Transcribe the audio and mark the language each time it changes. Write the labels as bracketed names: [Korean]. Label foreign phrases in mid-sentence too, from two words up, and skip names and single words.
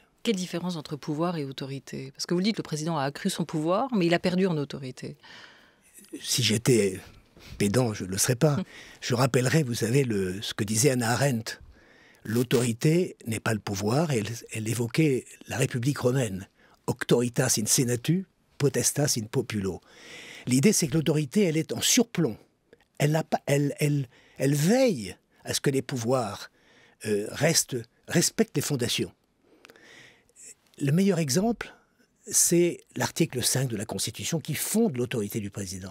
[French] Quelle différence entre pouvoir et autorité? Parce que vous dites que le président a accru son pouvoir, mais il a perdu en autorité. Si j'étais pédant, je ne le serais pas. Je rappellerai, vous savez, ce que disait Hannah Arendt. L'autorité n'est pas le pouvoir, et elle évoquait la République romaine. [Latin] Auctoritas in senatu, potestas in populo. [French] L'idée, c'est que l'autorité, elle est en surplomb. Elle veille à ce que les pouvoirs respectent les fondations. Le meilleur exemple, c'est l'article 5 de la Constitution qui fonde l'autorité du président.